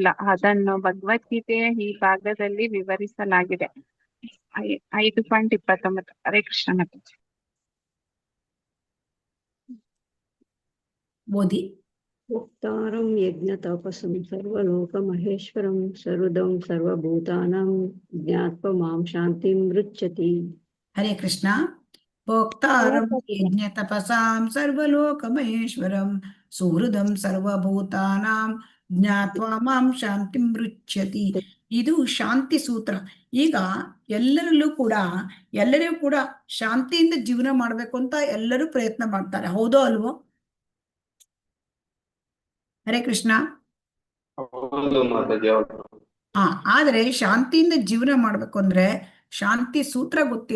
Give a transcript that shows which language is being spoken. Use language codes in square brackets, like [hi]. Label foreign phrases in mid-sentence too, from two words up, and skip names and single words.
[kn] ಅದನ್ನು ಭಗವದ್ಗೀತೆಯ ಈ ಭಾಗದಲ್ಲಿ ವಿವರಿಸಲಾಗಿದೆ. 5.29. ಹರೇ ಕೃಷ್ಣ ಮಾತಾಜಿ. ಓದಿ. [sa] ಭೋಕ್ತಾರಂ ಯಜ್ಞ ತಪಸ್ಸಂ ಸರ್ವಲೋಕ ಮಹೇಶ್ವರಂ ಸರ್ವದಂ ಸರ್ವಭೂತಾನಾಂ ಜ್ಞಾತ್ವ ಮಾಂ ಶಾಂತಿಂ ಮೃಚ್ಛತಿ. [kn] ಹರೇ ಕೃಷ್ಣ. [sa] ಭೋಕ್ತಾರಂ ಯಜ್ಞ ತಪಸಾಂ ಸರ್ವಲೋಕ ಮಹೇಶ್ವರಂ ಸುಹೃದಂ ಸರ್ವಭೂತಾನಾಂ ಜ್ಞಾತ್ವಾ ಮಾಂ ಶಾಂತಿಂ ಮೃಚ್ಛತಿ. [kn] ಇದು ಶಾಂತಿ ಸೂತ್ರ. ಈಗ ಎಲ್ಲರಿಗೂ ಕೂಡ ಶಾಂತಿಯಿಂದ ಜೀವನ ಮಾಡ್ಬೇಕು ಅಂತ ಎಲ್ಲರೂ ಪ್ರಯತ್ನ ಮಾಡ್ತಾರೆ, ಹೌದೋ ಅಲ್ವೋ? ಹರೇ ಕೃಷ್ಣ. ಆದ್ರೆ ಶಾಂತಿಯಿಂದ ಜೀವನ ಮಾಡ್ಬೇಕು ಅಂದ್ರೆ ಶಾಂತಿ ಸೂತ್ರ ಗೊತ್ತಿಲ್ಲ.